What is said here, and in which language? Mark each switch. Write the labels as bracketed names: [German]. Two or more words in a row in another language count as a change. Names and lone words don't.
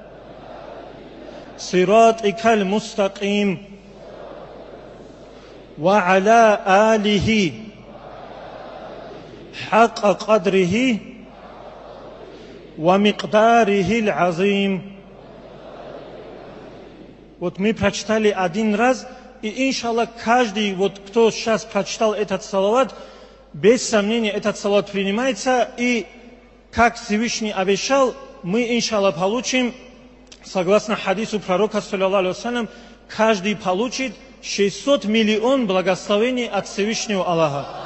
[Arabic] صراطك المستقيم وعلى آله حق قدره ومقداره العظيم. [Russian] Вот мы прочитали один раз, и иншаллах каждый, вот кто сейчас прочитал этот салават, без сомнения этот салават принимается, и как Всевышний обещал, мы иншаллах получим, согласно хадису пророка, [Arabic] صلى الله عليه وسلم, [Russian] каждый получит 600 миллионов благословений от Всевышнего Аллаха.